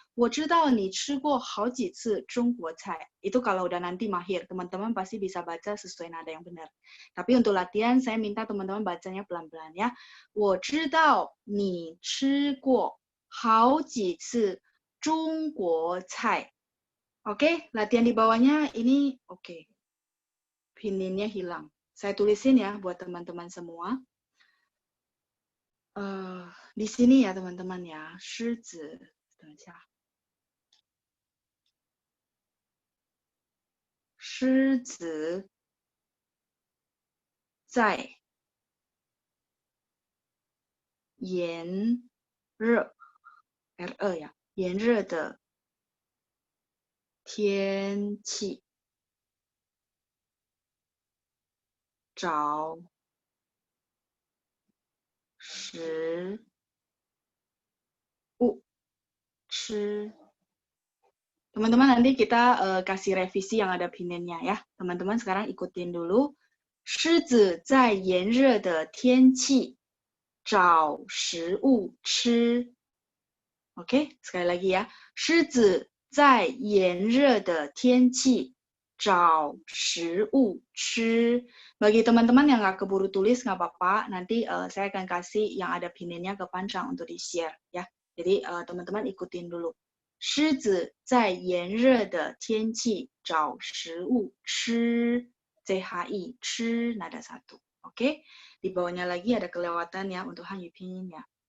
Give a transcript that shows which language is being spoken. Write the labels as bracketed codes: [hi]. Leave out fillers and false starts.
[zh] 我知道你吃过好几次中国菜. [id] Itu kalau udah nanti mahir, teman-teman pasti bisa baca sesuai nada yang benar. Tapi untuk latihan saya minta teman-teman bacanya pelan-pelan ya. [zh] 我知道你吃过好几次中国菜. [id] Oke, latihan di bawahnya ini oke. Pininnya hilang. Saya tulisin ya buat teman-teman semua. Di sini ya teman-teman ya, [zh] 狮子，等一下，狮子在炎热 ，R2 呀，炎热的天气找食物吃. [id] Teman-teman nanti kita kasih revisi yang ada pininnya ya. Teman-teman sekarang ikutin dulu. [zh] 狮子在炎热的天气找食物吃. [id] Oke, sekali lagi ya. [zh] 狮子在炎热的天气找食物吃. [id] Bagi teman-teman yang nggak keburu tulis nggak apa-apa, nanti saya akan kasih yang ada pininnya ke Panjang untuk di-share ya. Jadi teman-teman ikutin dulu. [zh] 狮子在炎热的天气找食物吃. [id] CHI, 吃 nada satu. Oke. Di bawahnya lagi ada kelewatan ya untuk Hanyu Pinyin ya.